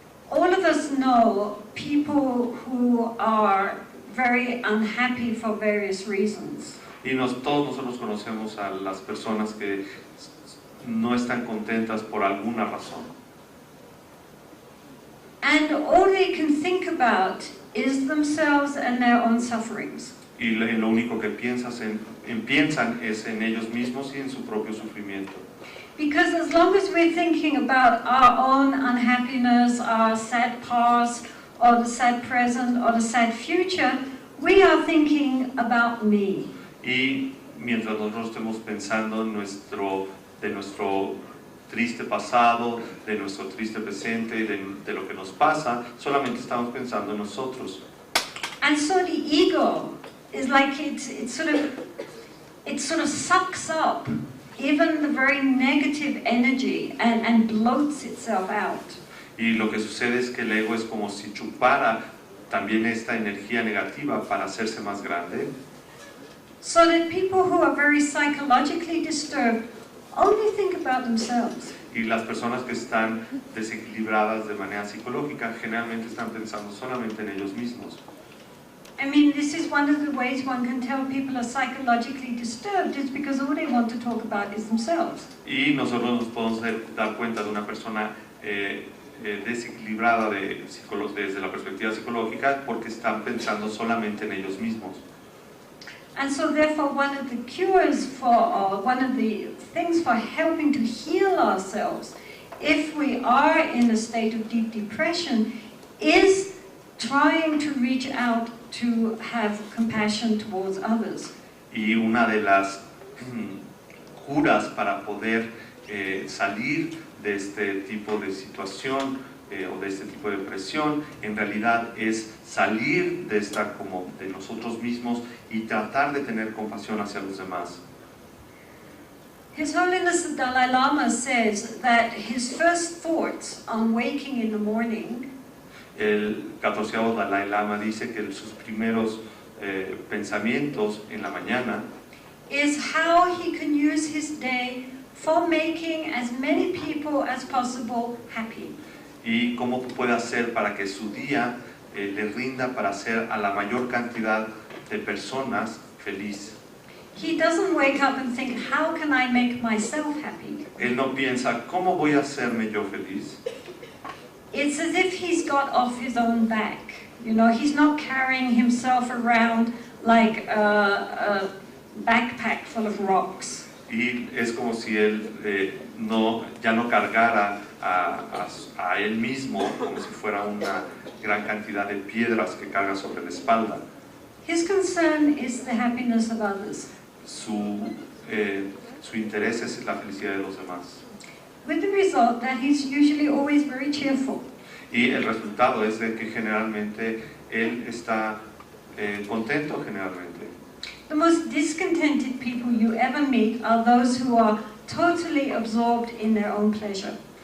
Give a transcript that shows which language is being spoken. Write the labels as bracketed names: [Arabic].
[English] All of us know people who are very unhappy for various reasons. [Spanish] Y todos nosotros conocemos a las personas que no están contentas por alguna razón. [English] And all they can think about is themselves and their own sufferings. [Spanish] Y lo único que piensan es en ellos mismos y en su propio sufrimiento. [English] Because as long as we're thinking about our own unhappiness, our sad past, or the sad present, or the sad future, we are thinking about me. [Spanish] Y mientras nosotros estemos pensando de nuestro triste pasado, de nuestro triste presente, de lo que nos pasa, solamente estamos pensando en nosotros. [English] And so the ego is like it sort of sucks up even the very negative energy and bloats itself out. [Spanish] Y lo que sucede es que el ego es como si chupara también esta energía negativa para hacerse más grande. [English] So that people who are very psychologically disturbed only think about themselves. [Spanish] Y las personas que están desequilibradas de manera psicológica generalmente están pensando solamente en ellos mismos. [English] I mean, this is one of the ways one can tell people are psychologically disturbed, is because all they want to talk about is themselves. [Spanish] Y nosotros nos podemos dar cuenta de una persona desequilibrada desde la perspectiva psicológica porque están pensando solamente en ellos mismos. [English] And so therefore one of the cures for, or one of the things for helping to heal ourselves if we are in a state of deep depression is trying to reach out to have compassion towards others. [Spanish] Y una de las curas para poder salir de este tipo de situación o de este tipo de depresión, en realidad es salir de estar como de nosotros mismos y tratar de tener compasión hacia los demás. [English] His Holiness the Dalai Lama says that his first thoughts on waking in the morning [Spanish] El 14º Dalai Lama dice que sus primeros pensamientos en la mañana [English] is how he can use his day for making as many people as possible happy. [Spanish] y cómo puede hacer para que su día le rinda para hacer a la mayor cantidad de personas feliz. [English] He doesn't wake up and think, how can I make myself happy? [Spanish] Él no piensa, ¿cómo voy a hacerme yo feliz? [English] It's as if he's got off his own back. You know, he's not carrying himself around like a backpack full of rocks. [Spanish] Y es como si él ya no cargara a él mismo como si fuera una gran cantidad de piedras que carga sobre la espalda. [English] His concern is the happiness of others. [Spanish] Su interés es la felicidad de los demás. [English] With the result that he's usually always very cheerful. [Spanish] Y el resultado es de que generalmente él está contento generalmente. [English] The most discontented people you ever meet are those who are totally absorbed in their own pleasure.